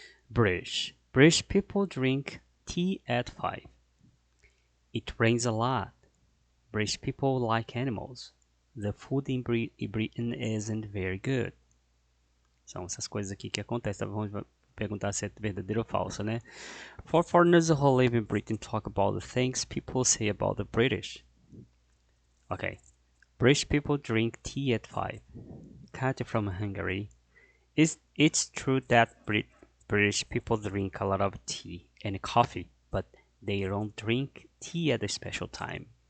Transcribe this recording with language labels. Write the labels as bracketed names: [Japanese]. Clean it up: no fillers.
[English] British people drink tea at 5. It rains a lot. British people like animals. The food in Britain isn't very good. [Portuguese] São essas coisas aqui que acontecem. Vamos perguntar se é verdadeiro ou falso, né? [English] For foreigners who live in Britain talk about the things people say about the British. Okay. British people drink tea at 5. Katya from Hungary. It's true that British people drink a lot of tea and coffee, but they don't drink tea at a special time.